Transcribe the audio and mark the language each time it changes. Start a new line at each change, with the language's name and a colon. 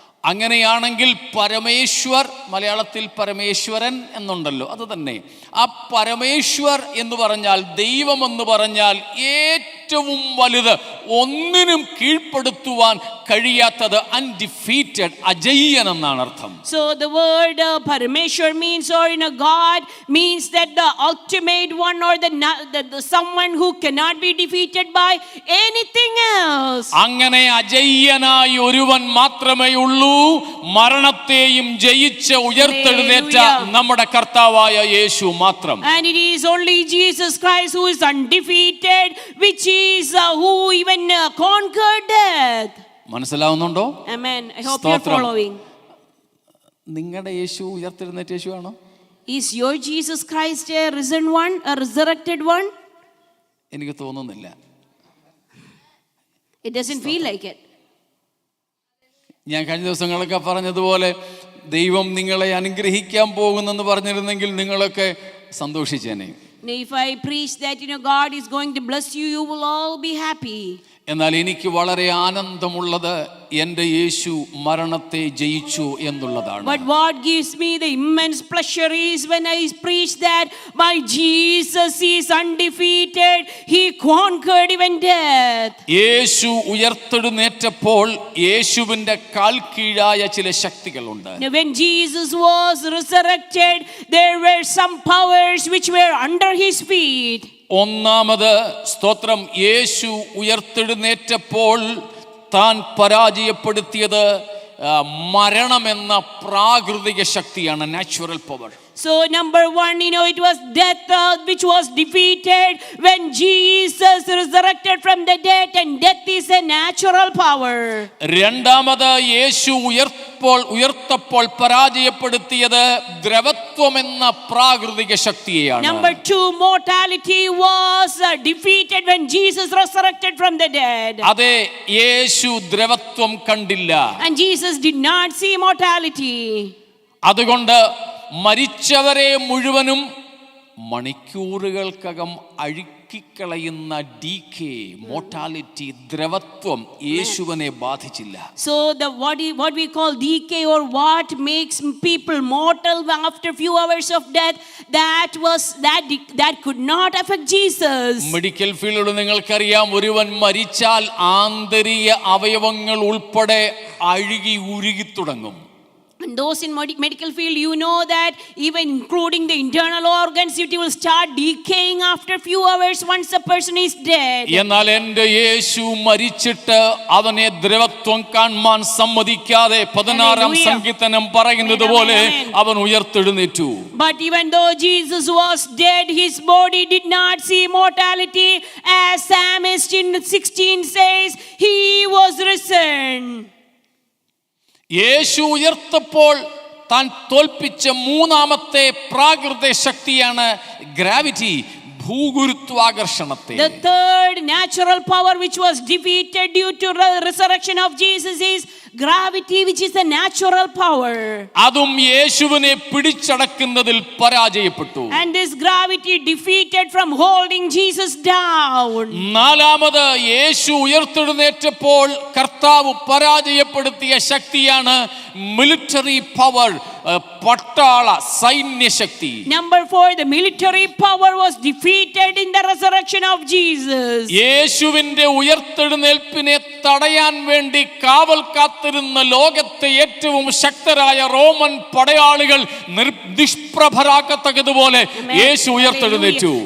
Malayalam: അങ്ങനെയാണെങ്കിൽ പരമേശ്വർ, മലയാളത്തിൽ പരമേശ്വരൻ എന്നുണ്ടല്ലോ, അത് തന്നെ. ആ പരമേശ്വർ എന്ന് പറഞ്ഞാൽ, ദൈവം എന്ന് പറഞ്ഞാൽ ഏറ്റവും വലുത്, ഒന്നിനും കീഴ്പ്പെടുത്തുവാൻ കഴിയാത്തത്, അൺഡിഫീറ്റഡ്, അജയ്യൻ എന്നാണ് അർത്ഥം.
English: So the word Parameshwar means, or God means that the ultimate one, or the someone who cannot be defeated by anything else.
Malayalam: അങ്ങനെ അജയ്യനായി ഒരുവൻ മാത്രമേ ഉള്ളൂ, മരണത്തെയും ജയിച്ച് ഉയർത്തെഴുന്നേറ്റ നമ്മുടെ കർത്താവായ യേശു മാത്രം.
English: And it is only Jesus Christ who is undefeated, which is who even conquered death.
Malayalam: മനസ്സിലാവുന്നുണ്ടോ?
English: Amen. I hope you are following.
Malayalam: നിങ്ങളുടെ യേശു ഉയർത്തെഴുന്നേറ്റ യേശു ആണോ?
English: Is your Jesus Christ a risen one, a resurrected one?
Malayalam: എനിക്ക് തോന്നുന്നില്ല.
English: It doesn't feel like it.
Malayalam: ഞാൻ കഴിഞ്ഞ ദിവസങ്ങളൊക്കെ പറഞ്ഞതുപോലെ ദൈവം നിങ്ങളെ അനുഗ്രഹിക്കാൻ പോകുന്നെന്ന് പറഞ്ഞിരുന്നെങ്കിൽ നിങ്ങളൊക്കെ സന്തോഷിച്ചേനെ.
English: If I preach that God is going to bless you, you will all be happy.
Malayalam: എന്നാൽ എനിക്ക് വളരെ ആനന്ദമുള്ളത് എൻ്റെ യേശു മരണത്തെ ജയിച്ചു എന്നുള്ളതാണ്.
English: But what gives me the immense pleasure is when I preach that my Jesus is undefeated, he conquered even death.
Malayalam: യേശു ഉയർത്തെഴുന്നേറ്റപ്പോൾ യേശുവിൻ്റെ കാൽ കീഴായ ചില ശക്തികളുണ്ട്.
English: When Jesus was resurrected, there were some powers which were under his feet.
Malayalam: ഒന്നാമത് സ്തോത്രം, യേശു ഉയർത്തെഴുന്നേറ്റപ്പോൾ താൻ പരാജയപ്പെടുത്തിയത് മരണമെന്ന പ്രാകൃതിക ശക്തിയാണ്, natural power.
English: So number one, it was death which was defeated when Jesus resurrected from the dead, and death is a natural power.
Malayalam: രണ്ടാമത് യേശു ഉയർത്തപ്പോൾ പരാജയപ്പെടുത്തിയത് ദ്രവത്വം എന്ന പ്രാകൃതിക ശക്തിയെയാണ്.
English: Number two, mortality was defeated when Jesus resurrected from the dead.
Malayalam: അതെ, യേശു ദ്രവത്വം കണ്ടില്ല.
English: And Jesus did not see mortality.
Malayalam: അതുകൊണ്ട് മരിച്ചവരെ മുഴുവനും മണിക്കൂറുകൾക്കകം അഴുക്കിക്കളയുന്ന decay, mortality, ദ്രവത്വം യേശുവിനെ ബാധിച്ചില്ല.
English: So the what we call decay, or what makes people mortal after few hours of death, that could not affect Jesus.
Malayalam: Medical ഫീൽഡിൽ നിങ്ങൾക്കറിയാം, ഒരുവൻ മരിച്ചാൽ ആന്തരിക അവയവങ്ങൾ ഉൾപ്പെടെ അഴുകി ഉരുകി തുടങ്ങും.
English: And those in medical field, that even including the internal organs, it will start decaying after few hours once a person is dead.
Malayalam: എന്നാൽ എൻ്റെ യേശു മരിച്ചിട്ട് അവനെ ദ്രവത്വം കാണാൻ സമ്മതിക്കാതെ 16-ാം സങ്കീർത്തനം പറയുന്നത് പോലെ അവൻ ഉയർത്തെഴുന്നേറ്റു.
English: But even though Jesus was dead, his body did not see mortality, as Psalmist in 16 says, he was risen.
Malayalam: യേശു ഉയർത്തപ്പോൾ താൻ തോൽപ്പിച്ച മൂന്നാമത്തെ പ്രാകൃത ശക്തിയാണ് gravity, ഭൂഗുരുത്വാകർഷണത്തെ.
English: The third natural power which was defeated due to resurrection of Jesus is gravity, which is a natural power.
Malayalam: അതും യേശുവിനെ പിടിച്ചടക്കുന്നതിൽ പരാജയപ്പെട്ടു.
English: And this gravity defeated from holding Jesus down.
Malayalam: നാലാമത് യേശു ഉയർത്തെഴുന്നേറ്റപ്പോൾ കർത്താവ് പരാജയപ്പെടുത്തിയ ശക്തിയാണ് മിലിറ്ററി പവർ, പട്ടാള സൈന്യശക്തി.
English: Number 4, the military power was defeated in the resurrection of Jesus.
Malayalam: യേശുവിന്റെ ഉയർത്തെഴുന്നേൽപ്പിനെ തടയാൻ വേണ്ടി കാവൽ കാത്തിരുന്ന ലോകത്തെ ഏറ്റവും ശക്തരായ റോമൻ പടയാളികൾ നിഷ്പ്രഭരാക്കത്തക്കതുപോലെ യേശു ഉയർത്തെഴുന്നേറ്റു.